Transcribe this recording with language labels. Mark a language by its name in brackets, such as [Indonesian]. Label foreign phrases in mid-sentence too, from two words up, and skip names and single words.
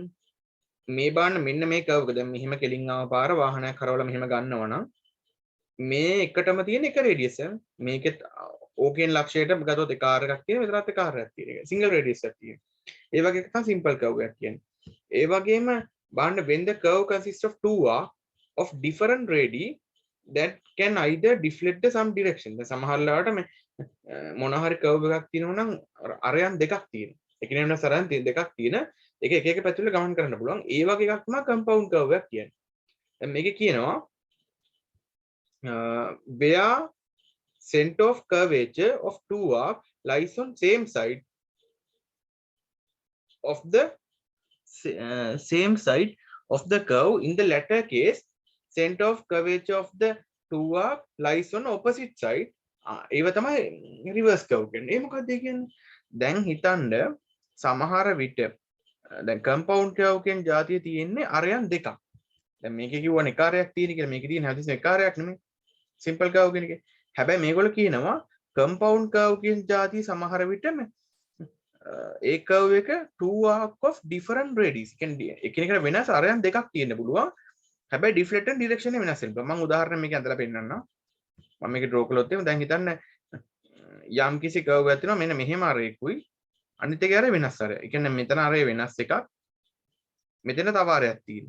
[Sinhala] මේ බලන්න මෙන්න මේ curve එක. දැන් මෙහෙම කෙලින් ආව පාර වාහනයක් කරවලා මෙහෙම ගන්නවා නම් මේ එකටම තියෙන එක radius එක. මේකෙත් O කියන ලක්ෂයට ගත්තොත් එක R එකක් තියෙන, මෙතනත් එක R එකක් තියෙන එක. [English] single radius [Sinhala] එකක් තියෙන. ඒ වගේ එකක් තමයි [English] simple curve [Sinhala] එකක් කියන්නේ. ඒ වගේම බලන්න [English] when the curve consists of two arcs of different radii that can either deflect some direction. [Sinhala] දැන් සමහර ලාවට මේ මොන හරි curve එකක් තියෙනවා නම් අරයන් දෙකක් තියෙනවා. එකිනෙක වෙනස් අරයන් දෙකක් තියෙන එක එක පැතිවල ගමන් කරන්න පුළුවන්. ඒ වගේ එකක් තමයි [English] compound curve [Sinhala] එකක් කියන්නේ. දැන් මේකේ කියනවා [English] where center of curvature of two arcs lies on same side of the same side of the curve. In the latter case, center of curvature of the two arc lies on opposite side. [Sinhala] ඒව තමයි [English] reverse curve [Sinhala] කියන්නේ. ඒ මොකක්ද කියන්නේ? දැන් හිතන්න සමහර විට දැන් [English] compound curve [Sinhala] කියන જાතිය තියෙන්නේ අරයන් දෙකක්. දැන් මේකේ කිව්වනේ එක අරයක් තියෙන කියලා. මේකේ තියෙන හැදිස් එක අරයක් නෙමෙයි. [English] simple curve [Sinhala] කියන එක. හැබැයි මේගොල්ලෝ කියනවා [English] compound curve [Sinhala] කියන જાතිය සමහර විට ඒ කර්ව් එක [English] 2 arc of different radius. [Sinhala] කියන්නේ එකිනෙකට වෙනස් අරයන් දෙකක් තියෙන්න පුළුවන්. හැබැයි [English] deflector direction [Sinhala] එක වෙනස් වෙනවා. මම උදාහරණයක් මේක ඇඳලා පෙන්නන්නම්. මම මේක ඩ්‍රෝ කළොත් එහෙම දැන් හිතන්න යම් කිසි කර්ව් එකක් තියෙනවා මෙන්න මෙහෙම අරයකුයි අනිත් එකේ අරය වෙනස් අරය. ඒ කියන්නේ මෙතන අරය වෙනස් එකක්. මෙතන තව අරයක් තියෙනවා.